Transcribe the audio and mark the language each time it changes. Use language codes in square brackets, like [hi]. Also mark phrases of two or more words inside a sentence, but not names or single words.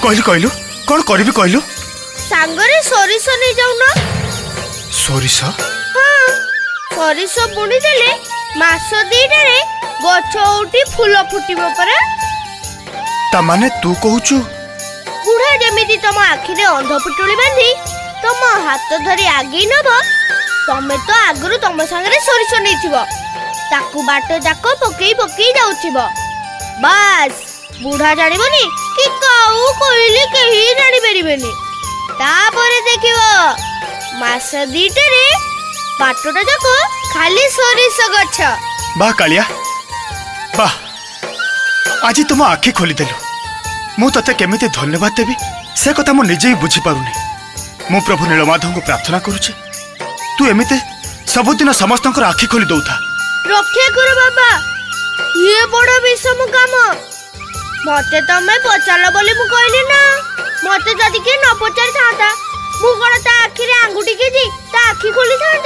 [or] କହିଲୁ କଣ କରିବି କହିଲୁ? ସଙ୍ଗରେ ସୋରିଷ ନେଇ ଯାଉନା। ସୋରିଷ? ହଁ ସୋରିଷ ବୁଣି ଦେଲେ ମାସ ଦିଟା ରେ ଗଛ ଉଠି ଫୁଲ ଫୁଟିବ ପରା। ତା ମାନେ ତୁ କହୁଛୁ ବୁଢ଼ା ଯେମିତି ତମ ଆଖିରେ ଅନ୍ଧ ପୁଟୁଳି ବାନ୍ଧି ତମ ହାତ ଧରି ଆଗେ ନବ ତମେ ତ ଆଗରୁ ତମ ସଙ୍ଗେ ସୋରିଷ ନେଇଥିବ ତାକୁ ବାଟ ଯାକ ପକାଇ ପକାଇ ଯାଉଥିବ। ବସ ବୁଢ଼ା ଜାଣିବନି କି କାଉ କୋଇଲି କେହି ଜାଣି ପାରିବେନି। ତାପରେ ଦେଖିବ ମାସ ଦିଟା ରେ ବାଟଟା ଯାକ ଖାଲି ସୋରିଷ ଗଛ। ବା କାଳିଆ ବା ଆଜି ତୁମ ଆଖି ଖୋଲି ଦେଲୁ। ମୁଁ ତତେ କେମିତି ଧନ୍ୟବାଦ ଦେବି ସେ କଥା ମୁଁ ନିଜେ ହିଁ ବୁଝି ପାରୁନି। ମୁଁ ପ୍ରଭୁ ନୀଳମାଧବ କୁ ପ୍ରାର୍ଥନା କରୁଛି ତୁ ଏମିତି ସବୁଦିନ ସମସ୍ତଙ୍କର ଆଖି ଖୋଲି ଦେଉଥା। ରକ୍ଷା କର ବାବା ଏ ବଡ଼ ବିଷମ କାମ। ମତେ ତମେ ପଚାରିଲ ବୋଲି ମୁଁ କହିଲି ନା। ମତେ ଯଦି କେ ନ ପଚାରି ଥାଆନ୍ତା ମୁଁ କଣ ତା ଆଖି ରେ ଆଙ୍ଗୁଠି କେଇ ତା ଆଖି ଖୋଲି ଥାଆନ୍ତି।